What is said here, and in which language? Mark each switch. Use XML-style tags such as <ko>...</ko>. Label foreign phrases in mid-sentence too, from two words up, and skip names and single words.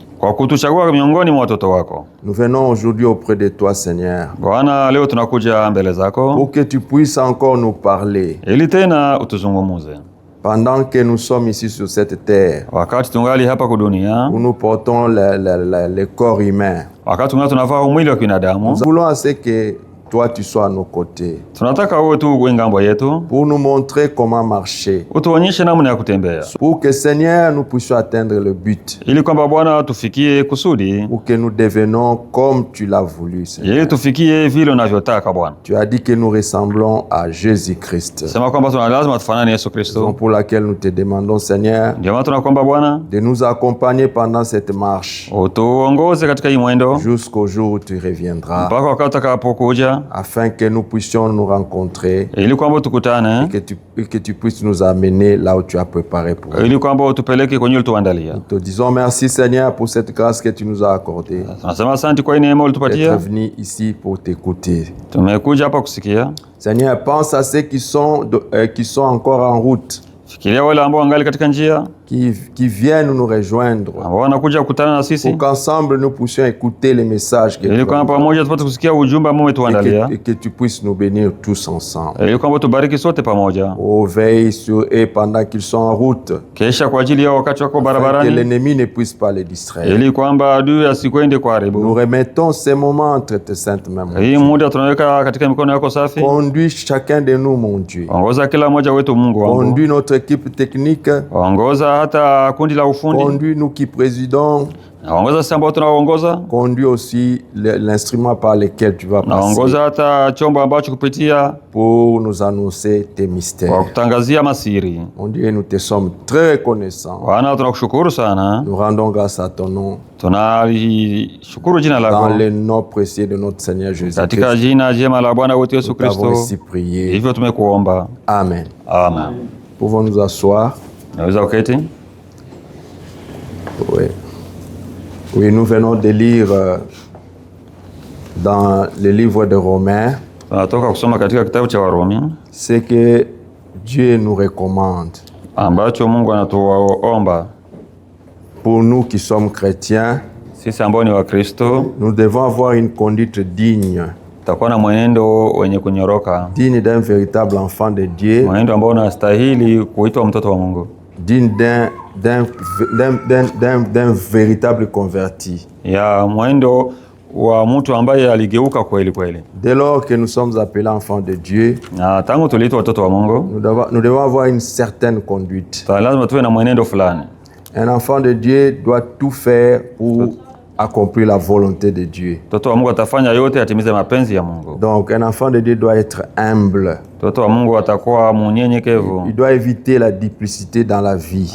<fr>Nous venons aujourd'hui auprès de toi, Seigneur, pour que tu puisses encore nous parler. Pendant que nous sommes ici sur cette terre, où nous portons le corps humain, nous voulons à ce que toi tu sois à nos côtés.</fr> <sw>Tunataka wewe tu uwe ngambo yetu.</sw> <fr>Pour nous montrer comment marcher.</fr> <sw>Utuonyeshe namna ya kutembea.</sw> <fr>Pour que Seigneur nous puissions atteindre le but.</fr> <sw>Ili kwamba Bwana tufikie kusudi.</sw> <fr>Pour que nous devenons comme tu l'as voulu, Seigneur.</fr> <sw>Ili tufikie vile unavyotaka Bwana.</sw> <fr>Tu as dit que nous ressemblons à Jésus-Christ.</fr> <sw>Sema kwamba lazima tufanane Yesu Kristo.</sw> <fr>Pour laquelle nous te demandons, Seigneur,</fr> <sw>ndio maana tunakuomba Bwana</sw> <fr>de nous accompagner pendant cette marche.</fr> <sw>Utuongoze katika hii mwendo</sw> <fr>jusqu'au jour où tu reviendras.</fr> <sw>Mpaka wakati utakapokuja.</sw> <fr>Afin que nous puissions nous rencontrer.</fr> <sw>Ili kwamba tukutane.</sw> <fr>Et que tu puisses nous amener là où tu as préparé pour nous.</fr> <sw>Ili kwamba utupeleke kwenye ulituandalia.</sw> <fr>Nous te disons merci Seigneur pour cette grâce que tu nous as accordée.</fr> <sw>Tunasema asante kwa neema ulitupatia.</sw> <fr>D'être venu ici pour t'écouter.</fr> <sw>Tumekuja hapa kusikia.</sw> <fr>Seigneur, pense à ceux qui sont encore en route.</fr> <sw>Fikiria wale ambao wangali katika njia.</sw> <fr>Qui viennent nous rejoindre.</fr> <sw>Wanakuja kukutana na sisi.</sw> <fr>Pour qu'ensemble nous puissions écouter les messages que</fr> <sw>ili kwamba pamoja tupate kusikia ujumbe ambao umetuandalia.</sw> <fr>Et que tu puisses nous bénir tous ensemble.</fr> <sw>Ili kwamba tubariki sote pamoja.</sw> <fr>Veille sur eux pendant qu'ils sont en route.</fr> <sw>Kesha kwa ajili ya wakati wako barabarani.</sw> <fr>Que l'ennemi ne puisse pas les distraire.</fr> <sw>Ili kwamba adui asikwende kuharibu.</sw> <fr>Nous remettons ces moments entre tes saintes mains.</fr> <sw>Hii muda tunaweka katika mikono yako safi.</sw> <fr>Conduis chacun de nous, mon Dieu.</fr> <sw>Ongoza kila mmoja wetu Mungu wangu.</sw> <fr>Conduis notre équipe technique.</fr> <sw>Ongoza hata kundi la ufundi.</sw> <fr>Conduis nous qui présidons.</fr> <sw>Naongoza sisi ambao tunaongoza.</sw> <fr>Conduis aussi l'instrument par lequel tu vas passer.</fr> <sw>Naongoza hata chombo ambacho kupitia</sw> <fr>pour nous annoncer tes mystères.</fr> <sw>Kwa kutangazia masiri.</sw> <fr>Mon Dieu, nous te sommes très reconnaissants.</fr> <sw>Bwana tunakushukuru sana.</sw> <fr>Nous rendons grâce à ton nom.</fr> <sw>Tunashukuru jina lako.</sw> <fr>Dans le nom précieux de notre Seigneur Jésus.</fr> <sw>Katika jina jema la Bwana wetu Yesu Kristo.</sw> <fr>Nous avons ainsi prié.</fr> <sw>Hivyo tumekuomba.</sw> <fr>Amen.</fr> <sw>Amen.</sw> <fr>Pouvons nous asseoir?</fr> <sw>Naweza uketi?</sw> <fr>Oui. Oui, nous venons de lire dans le livre de Romains</fr> <sw>tunatoka kusoma katika kitabu cha Warumi</sw> <fr>ce que Dieu nous recommande</fr> <sw>ambacho Mungu anatuomba</sw> <fr>pour nous qui sommes chrétiens.</fr> <sw>Sisi ambao ni Wakristo,</sw> <fr>nous devons avoir une conduite digne,</fr> <sw>tutakuwa na mwenendo wenye kunyoroka,</sw> <fr>digne d'un véritable enfant de Dieu,</fr> <sw>mwenendo ambao unastahili kuitwa mtoto wa Mungu,</sw> <fr>digne d'un véritable converti,</fr> <sw>ya mwenendo wa mtu ambaye aligeuka kweli kweli.</sw> <fr>Dès lors que nous sommes appelés enfants de Dieu,</fr> <sw>na tangu tuliitwa watoto wa Mungu,</sw> <fr>nous devons avoir une certaine conduite.</fr> <sw>Lazima tuwe na mwenendo fulani.</sw> <fr>Un enfant de Dieu doit tout faire pour accomplir la volonté de Dieu.</fr> <sw>Mtoto wa Mungu atafanya yote atimize mapenzi ya Mungu.</sw> <fr>Donc un enfant de Dieu doit être humble.</fr> <sw>Mtoto wa Mungu atakuwa mnyenyekevu.</sw> <fr>Il doit éviter la duplicité dans la vie.</fr>